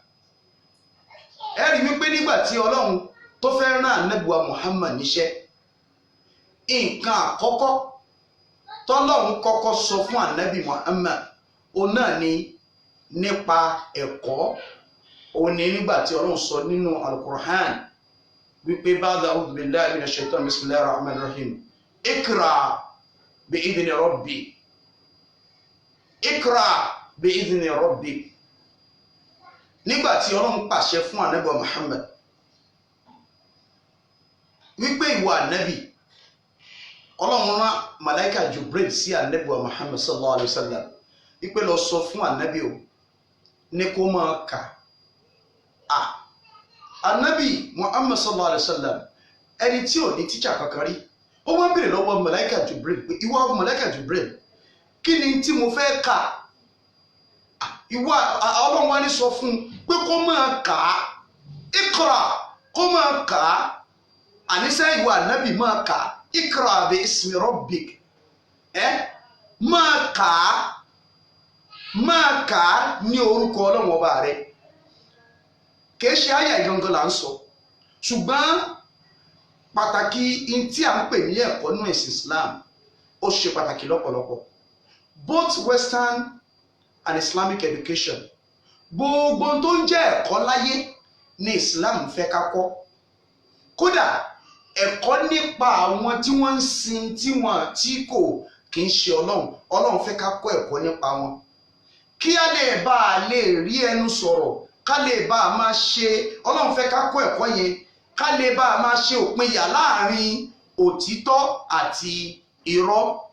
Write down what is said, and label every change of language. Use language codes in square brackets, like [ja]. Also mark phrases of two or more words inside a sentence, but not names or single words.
[yo] Ẹ rí wípé nígbà tí Ọlọ́run tó fẹ́ rán Ànábì wa Muhammad níṣẹ́ nǹkan àkọ́kọ́ tọ́lọ́run kọ́kọ́ sọ fún Ànábì Muhammad òun náà ni nípa ẹ̀kọ́ òun ni nígbà tí Ọlọ́run sọ nínú Al-Qur'an wípé [ar] بعد أعوذ بالله من الشيطان بسم الله الرحمن الرحيم اقرأ بإذن ربي اقرأ بإذن ربي. [yo] Nígbà tí Ọlọ́run pàṣẹ fún Ànábì Muhammad wípé ìwà Ànábì Ọlọ́run rán màláíkà Jibril sí Ànábì Muhammad [ar] صلى الله عليه وسلم [yo] wípé lọ sọ fún Ànábì o ní kó máa kà Ànábì Muhammad [ar] صلى الله عليه وسلم [yo] ẹni tí ò ní tíjà kankan rí ó wá bèrè lọ́wọ́ màláíkà Jibril pé ìwọ màláíkà Jibril kí ni tí mo fẹ́ kà ìwà Ọlọ́run wá ní sọ fún pé kó máa kà á ikra kó máa kà á àníṣe ìwà Ànábì máa kà á [ar] اقرأ باسم ربك [yo] máa kà á ní orúkọ Ọlọ́run ọba rẹ kìí ṣe àyà ìgangan là ń sọ ṣùgbọ́n pàtàkì tí à ń pè ní ẹ̀kọ́ nínú ẹ̀sìn Islam ó ṣe pàtàkì lọ́pọ̀lọpọ̀ [en] both Western and Islamic education [yo] gbogbo tó ń jẹ́ ẹ̀kọ́ láyé ní Islam fẹ́ ká kọ́ kódà ẹ̀kọ́ nípa àwọn tí wọ́n ń sin tí kò kì í ṣe Ọlọ́run fẹ́ ká kọ́ ẹ̀kọ́ nípa wọn kí a lè bá a lè rí ẹnu sọ̀rọ̀ ká lè bá a máa ṣe Ọlọ́run fẹ́ ká kọ́ ẹ̀kọ́ yẹn ká lè bá a máa ṣe òpinya láàrin òtítọ́ àti irọ́